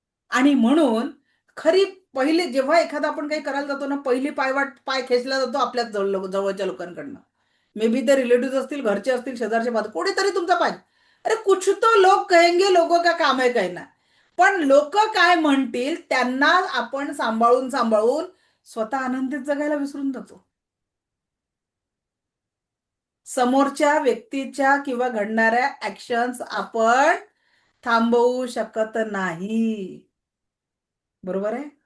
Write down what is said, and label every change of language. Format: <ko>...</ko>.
<mr>आणि म्हणून खरी पहिले जेव्हा एखादा आपण काही करायला जातो ना, पहिली पाय खेचला जातो आपल्या जवळच्या लोकांकडनं. मे बी ते रिलेटिव्ह असतील, घरचे असतील, शेजारचे बाजू, कोणीतरी तुमचा पाय.</mr> <hi>अरे कुछ तो लोग कहेंगे, लोगों का काम है कहना.</hi> <mr>पण लोक काय म्हणतील त्यांना आपण सांभाळून स्वतः आनंदित जगायला विसरून जातो. समोरच्या व्यक्तीच्या किंवा घडणाऱ्या ऍक्शन्स आपण थांबवू शकत नाही, बरोबर आहे.</mr>